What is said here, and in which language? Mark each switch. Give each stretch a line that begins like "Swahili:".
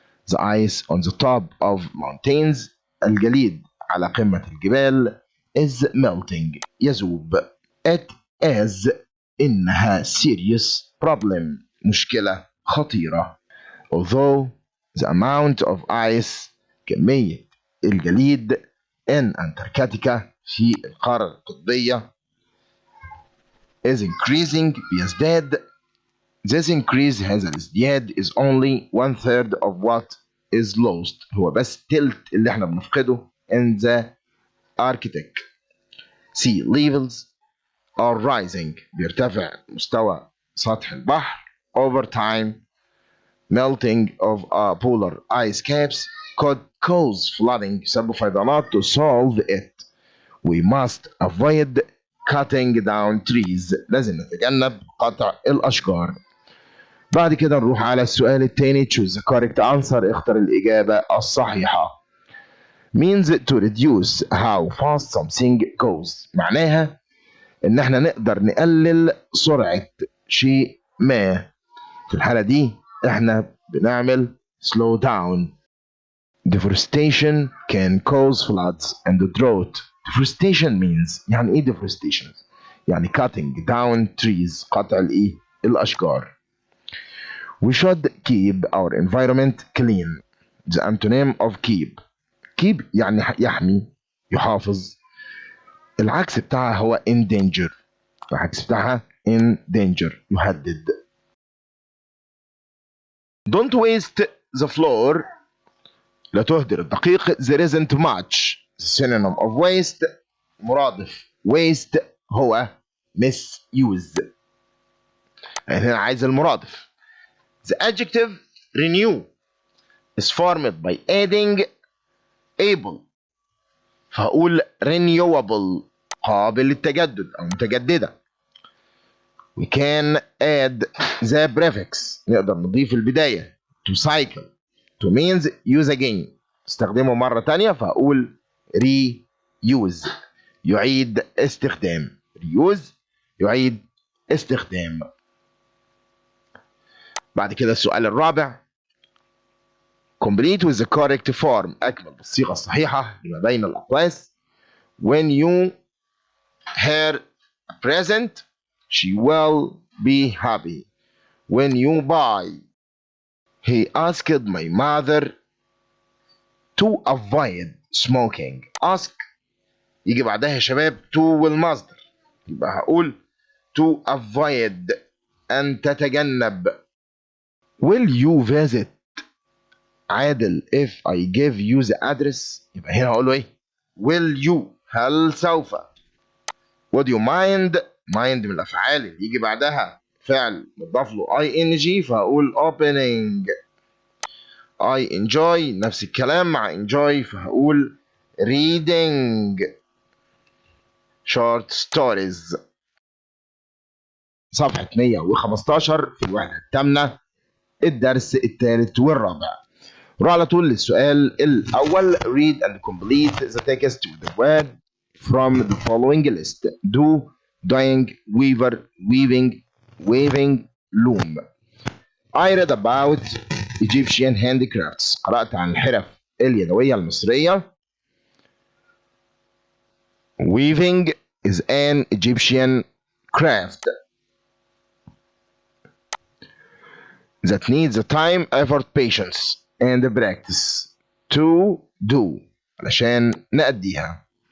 English: The ice on the top of mountains.
Arabic: الجليد على قمة الجبال
English: is melting.
Arabic: يذوب.
English: It is.
Arabic: إنها
English: serious problem.
Arabic: مشكلة خطيرة.
English: Although the amount of ice.
Arabic: كمية الجليد
English: in Antarctica
Arabic: في القارة القطبية
English: is increasing.
Arabic: بيزداد.
English: This increase
Arabic: هذا الازدياد
English: is only 1/3 of what is lost.
Arabic: هو بس تلت اللي احنا بنفقده
English: in the Arctic. Sea levels are rising.
Arabic: بيرتفع مستوى سطح البحر.
English: Over time, melting of polar ice caps could cause flooding.
Arabic: يسبب فيضانات.
English: To solve it, we must avoid cutting down trees.
Arabic: لازم نتجنب قطع الأشجار. بعد كده نروح على السؤال الثاني
English: choose the correct answer.
Arabic: اختر الإجابة الصحيحة.
English: means to reduce how fast something goes.
Arabic: معناها إن احنا نقدر نقلل سرعة شيء ما. في الحالة دي احنا بنعمل slow down.
English: Deforestation can cause floods and drought. Deforestation means
Arabic: يعني ايه
English: deforestation؟ يعني cutting down trees.
Arabic: قطع الايه؟ الأشجار.
English: We should keep our environment clean. The antonym of keep.
Arabic: keep يعني يحمي يحافظ. العكس بتاعها هو endanger. العكس بتاعها endanger يهدد.
English: Don't waste the floor.
Arabic: لا تهدر الدقيق.
English: There isn't much. The synonym of waste مرادف waste هو misuse.
Arabic: هنا عايز المرادف.
English: The adjective renew is formed by adding able.
Arabic: فهقول renewable قابل للتجدد أو متجددة.
English: We can add the prefix.
Arabic: نقدر نضيف البداية.
English: To cycle. To means use again.
Arabic: استخدمه مرة تانية فهقول reuse. يعيد استخدام. reuse يعيد استخدام. بعد كده السؤال الرابع
English: complete with the correct form.
Arabic: أكمل بالصيغة الصحيحة لما بين الأقواس.
English: when you her present she will be happy. when you buy he asked my mother to avoid smoking.
Arabic: ask يجي بعدها يا شباب to والمصدر يبقى هقول to avoid أن تتجنب.
English: will you visit Adel if I give you the address؟
Arabic: يبقى هنا هقول له ايه؟
English: will you
Arabic: هل سوف.
English: would you mind mind
Arabic: من الافعال اللي يجي بعدها فعل مضاف له ing فهقول
English: opening. I enjoy
Arabic: نفس الكلام مع
English: enjoy
Arabic: فهقول
English: reading short stories.
Arabic: صفحة 115 في الوحدة الثامنة الدرس الثالث والرابع. نروح على طول للسؤال الأول.
English: read and complete the text with the word from the following list. do, doing, weaver, weaving, waving, loom. I read about Egyptian handicrafts.
Arabic: قرأت عن الحرف اليدوية المصرية.
English: Weaving is an Egyptian craft that needs the time, effort, patience and practice to do
Arabic: علشان نأديها.